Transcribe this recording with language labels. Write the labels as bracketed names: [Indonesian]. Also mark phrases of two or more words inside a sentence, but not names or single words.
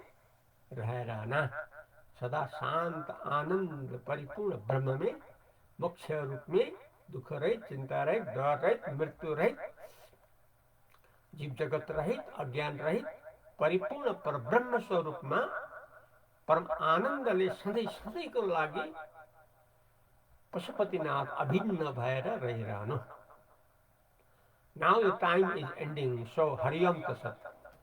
[Hindi] रह रहना, सदा शांत आनंद परिपूर्ण ब्रह्म में, मोक्ष रूप में, दुख रहित, चिंता रहित, डर रहित, मृत्यु रहित, जीव जगत रहित, अज्ञान रहित, परिपूर्ण पर ब्रह्म स्वरूप में परम आनंद ले [Nepali] सधैँ सधैँको लागि पशुपतिनाथ अभिन्न भएर रहिरहनु। [English] Now the time is ending, so [Sanskrit] हरि ॐ तत् सत्.